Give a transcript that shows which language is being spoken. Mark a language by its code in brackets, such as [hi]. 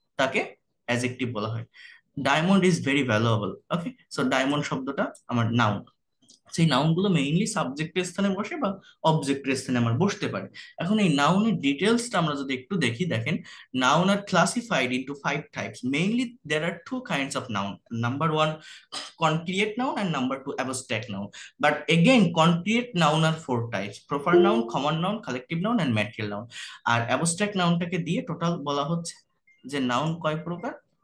[bn] তাকে অ্যাডজেক্টিভ বলা হয়। [en] diamond is very valuable, [bn] okay, so diamond শব্দটা আমার নাউন। সেই নাউন গুলো মেইনলি সাবজেক্টের স্থানে বসে বা অবজেক্টের স্থানে আমার বসতে পারে। এখন এই নাউনের ডিটেলসটা আমরা যদি একটু দেখি, দেখেন, noun are classified into 5 types. [en] Mainly there are 2 kinds of noun. Number one, concrete noun, and number two, abstract noun. But again, concrete noun are 4 types: proper noun, common noun, collective noun, and material noun. [bn] আর abstract nounটাকে দিয়ে total বলা হচ্ছে যে noun কয় প্রকার।